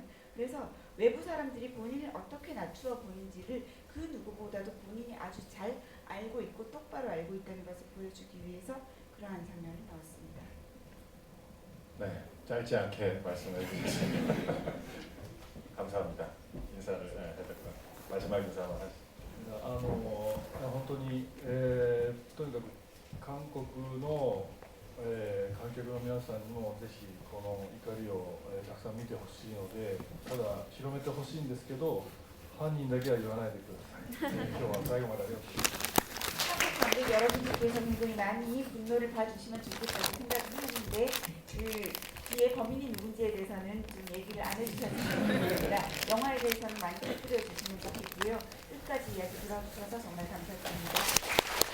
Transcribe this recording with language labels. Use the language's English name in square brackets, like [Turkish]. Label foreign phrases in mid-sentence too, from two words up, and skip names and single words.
[Korean] 그래서 외부 사람들이 본인을 어떻게 낮추어 보는지를 그 누구보다도 본인이 아주 잘 알고 있고 똑바로 알고 있다는 것을 보여주기 위해서 그러한 장면이 나왔습니다. 네, 짧지 않게 말씀해 주셨습니다. 감사합니다. 인사를 해야 될 것 같아요. 마지막 인사만 하시죠. [Japanese] 本当に、とにかく韓国の、観客の皆さんにもぜひこの怒りを、たくさん見てほしいので、ただ広めてほしいんですけど、犯人だけは言わないでください。今日は最後までありがとうございます。 [Korean] 한국 관객 여러분들께서 굉장히 많이 분노를 봐주시면 좋겠다고 생각을 하는데, 그 뒤에 범인이 누군지에 대해서는 좀 얘기를 안 해주셨으면 좋겠습니다. 영화에 대해서는 많이 터뜨려 주시면 좋겠고요. 끝까지 이야기 들어주셔서 정말 감사드립니다.